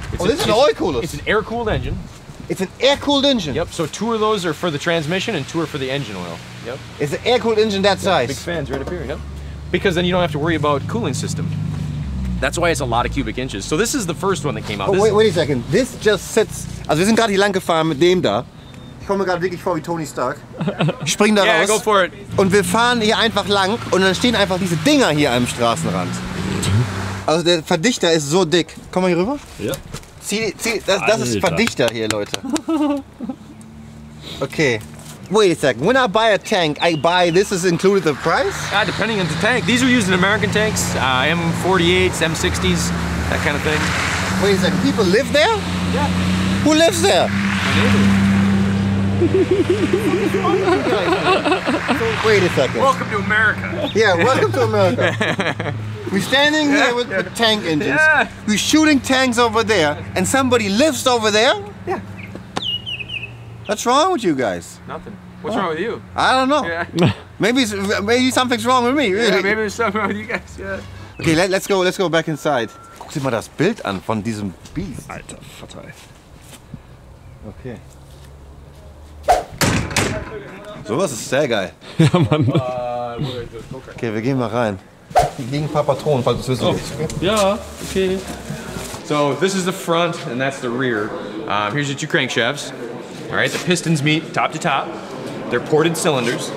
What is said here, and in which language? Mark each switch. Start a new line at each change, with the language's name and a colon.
English: Oh, this is an oil cooler. It's an air-cooled engine. It's an air-cooled engine. Yep. So 2 of those are for the transmission and 2 are for the engine oil. Yep. It's an air-cooled engine that size. Big fans right up here. Yep. Because then you don't have to worry about cooling system. That's why it's a lot of cubic inches. So this is the first one that came out. Oh, wait a second. This just sits.
German: Also wir sind gerade hier lang gefahren mit dem da. Ich komme mir gerade wirklich vor wie Tony Stark. Ich spring da
English: Yeah,
German: raus.
English: go for it.
German: Und wir fahren hier einfach lang und dann stehen einfach diese Dinger hier am Straßenrand. Also der Verdichter ist so dick. Komm mal hier rüber. Ja. Das ist Verdichter hier, Leute.
English: Okay. Wait a second. When I buy a tank, I buy this is included the price? Depending on the tank. These are used in American tanks, M48s, M60s, that kind of thing. Wait a second. People live there? Yeah. Who lives there? Wait a second. Welcome to America. Yeah, welcome to America. We're standing here with tank engines. Yeah. We're shooting tanks over there, and somebody lives over there? Yeah. What's wrong with you guys? Nothing. What's wrong with you? I don't know. Yeah. Maybe something's wrong with me. Really. Yeah, maybe there's something wrong with you guys. Yeah. Okay, let's go back inside.
German: Guck dir mal das Bild an von diesem Biest. Alter, fatal. Okay. Sowas ist sehr geil. Ja, Mann. Okay, wir gehen mal rein. Hier liegen ein paar Patronen, falls du es wissen willst. Okay? Ja, okay.
English: So this is the front and that's the rear. Here's your 2 crankshafts. All right, the pistons meet top to top. They're ported cylinders.